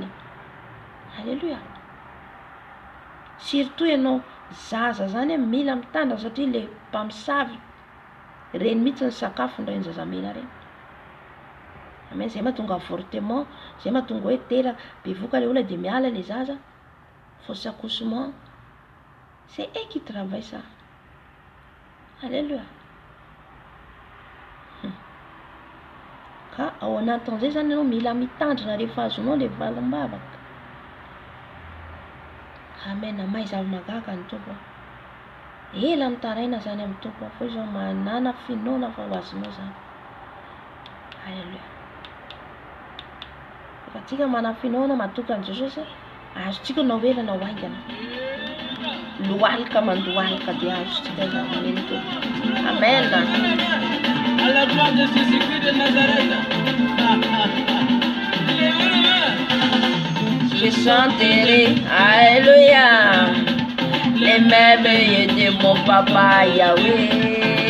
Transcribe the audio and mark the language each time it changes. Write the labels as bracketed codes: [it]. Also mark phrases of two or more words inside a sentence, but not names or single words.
[mg] Alléluia. Surtout ianao zaza zany mila mitandrina satria le mpamosavy reny mihitsy ny sakafo ndray ny zazamena reny. Amen. Zay mahatonga avortement, zay mahatonga hoe tera bevoka le olona de miala le zaza. [fr] Fausse accouchement. C'est eux qui travaillent ça. Alléluia. [mg] Ka ao anatin'izay zany ianao mila mitandrina rehefa azonao le valim-bavaka. Amen. Mahay zava-magaga ny tompo. Ela mitaraina zany amin'ny tompo fa izy manana finoana fa ho azonao zany. Alléluia. Fa tsika manana finoana matoka ny Jesosy azotsika na hoe na hoaingana. Lohalika mandohalika dia azotsika zany ny tompo. Amen. [fr] À la gloire de Jésus-Christ de Nazareth. Je chanterai, alléluia, les merveilles de mon papa Yahweh.